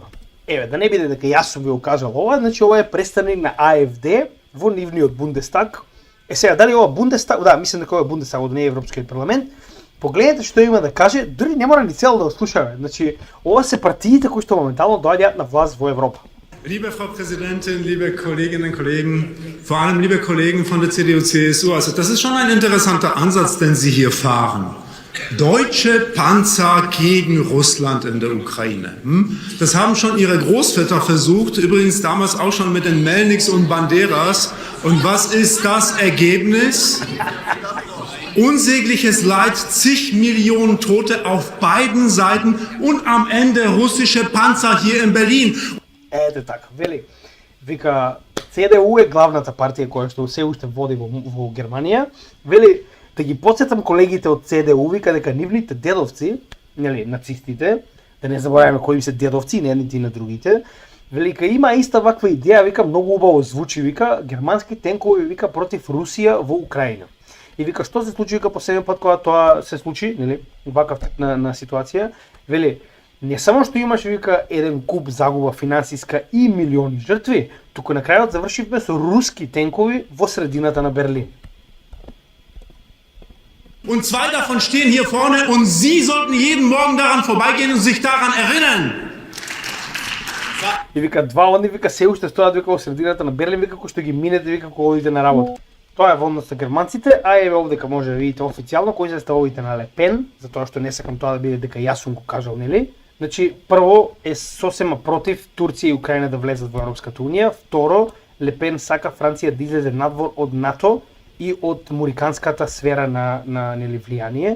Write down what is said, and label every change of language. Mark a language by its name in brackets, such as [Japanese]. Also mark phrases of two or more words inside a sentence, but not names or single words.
[Macedonian] Еве, да не биде дека јас сум ви кажал ова, значи ова е представник на AfD во нивниот Бундестаг. Сега дали ова Бундестаг, да, мислам дека ова е Бундестаг, не е Европскиот парламент. Погледнете што има да каже, дури не мора ни цел да го слушаме. Значи, ова се партиите кои што моментално доаѓаат на власт во Европа. [German] Liebe Frau Präsidentin, liebe Kolleginnen und Kollegen, vor allem liebe Kollegen von der CDU-CSU, also das ist schon ein interessanter Ansatz, den Sie hier fahren. Deutsche Panzer gegen Russland in der Ukraine. Das haben schon Ihre Großväter versucht, übrigens damals auch schon mit den Melniks und Banderas. Und was ist das Ergebnis? Unsägliches Leid, zig Millionen Tote auf beiden Seiten und am Ende russische Panzer hier in Berlin. [Macedonian] Ете така, вели, вика, ЦДУ е главната партија која што се уште води во Германија, вели, да ги подсетам колегите од ЦДУ, вика дека нивните дедовци, нели, нацистите, да не забораваме кои се дедовци, не едните и на другите, вели, има иста ваква идеја, вика, многу убаво звучи, вика, германски тенкови, вика, против Русија во Украина. И вика, што се случи, вика, последен пат кога тоа се случи, нели, вакав тип на ситуација, вели, не само што имаше, вика, еден куп загуба финансиска и милиони жртви, туку на крајот завршивме со руски тенкови во средината на Берлин. [German] Und zwei davon stehen hier vorne und Sie sollten jeden Morgen daran vorbeigehen und sich daran erinnern. [Macedonian] И вика, два одни, вика, се уште стојат, вика, во средината на Берлин, вика, кој што ги минете, вика, кога одите на работа. Тоа е во однос на германците, а еве овдека може да видите официјално кои се ставовите на Лепен, затоа што не сакам тоа да биде дека јас сум го кажал, нели? Значи, прво е сосема против Турција и Украина да влезат во Европската унија, второ, Лепен сака Франција да излезе надвор од НАТО и од муриканската сфера на нели влијание.